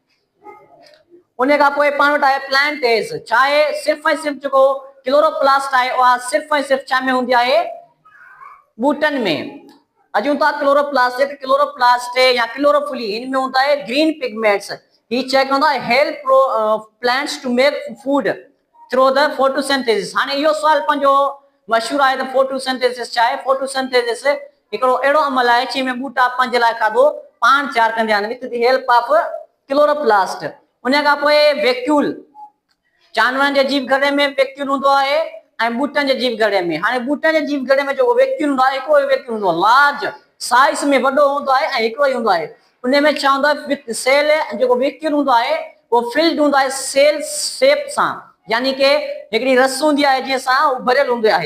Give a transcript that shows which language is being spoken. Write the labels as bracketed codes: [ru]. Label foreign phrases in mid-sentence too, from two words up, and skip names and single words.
[sd] उन खां पोइ पाण वटि आहे [en] plant age. [sd] छा आहे? सिर्फ़ु ऐं सिर्फ़ु जेको क्लोरोप्लास्ट आहे उहा सिर्फ़ु ऐं सिर्फ़ु छा में हूंदी आहे? ॿूटनि में। अचूं था क्लोरोप्लास्ट। क्लोरोप्लास्ट या क्लोरोफिल, हिन में हूंदा आहे [en] green pigments. [sd] ही चेक कंदो आहे [en] help plants to make food through the photosynthesis. [sd] हाणे इहो सुवाल पंहिंजो मशहूरु आहे त फोटोसिंथेसिस छा आहे? फोटोसिंथेसिस हिकिड़ो अहिड़ो अमल आहे जंहिंमें ॿूटा पंहिंजे लाइ खाधो पाण तयारु कंदा आहिनि [en] with the help of chloroplast. [sd] उन खां पोइ वैक्यूल। जानवरनि जे जीव घड़े में वैक्यूल हूंदो आहे ऐं ॿूटनि जे जीव घड़े में। हाणे ॿूटनि जे जीव घड़े में जेको वैक्यूल हूंदो आहे, हिकिड़ो ई वैक्यूल हूंदो आहे, [en] large size [sd] में वॾो हूंदो आहे ऐं हिकिड़ो ई हूंदो आहे। उन में छा हूंदो आहे? [en] with cell [sd] जेको वैक्यूल हूंदो आहे उहो फिल्ड हूंदो आहे [en] cell shape [sd] सां, यानी कि हिकिड़ी रस हूंदी आहे जंहिं सां उहो भरियल हूंदो आहे।